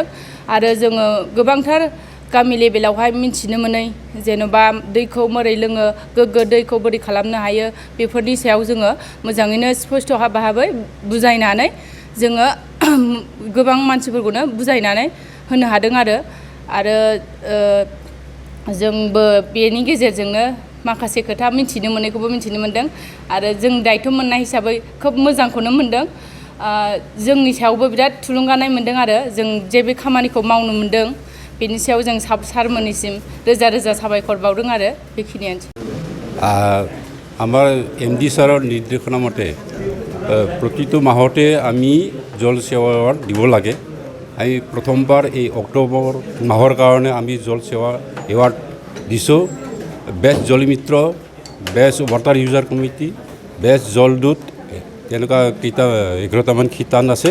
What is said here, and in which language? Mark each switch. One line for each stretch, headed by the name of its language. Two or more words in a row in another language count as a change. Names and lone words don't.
Bodo: आरो जोङो गोबांथार गामि लेभेलावहाय मिन्थिनो मोनै जेन'बा दैखौ मोरै लोङो, गोग्गो दैखौ बोरै खालामनो हायो, बेफोरनि सायाव जोङो मोजाङैनो स्पष्ट भाबै बुजायनानै जोङो गोबां मानसिफोरखौनो बुजायनानै होनो हादों आरो जोंबो बेनि गेजेरजोंनो माखासे खोथा मिन्थिनो मोनैखौबो मिन्थिनो मोन्दों आरो जों दायथ' मोननाय हिसाबै खोब मोजांखौनो मोन्दों। जोंनि सायावबो बिराद थुलुंगानाय मोन्दों आरो जों जे बे खामानिखौ मावनो मोन्दों बेनि सायाव जों सारमोननिसिम रोजा रोजा साबायखर बावदों आरो बेखिनियानोसै।
Assamese: আমাৰ MD ছাৰৰ নিৰ্দেশনা মতে প্ৰতিটো মাহতে আমি জল সেৱা এৱাৰ্ড দিব লাগে। আমি প্ৰথমবাৰ এই অক্টোবৰ মাহৰ কাৰণে আমি জল সেৱা এৱাৰ্ড দিছোঁ। বেষ্ট জলমিত্ৰ,
English: best water user committee,
Assamese: বেষ্ট জলদূত, তেনেকুৱা 11টামান শিতান আছে।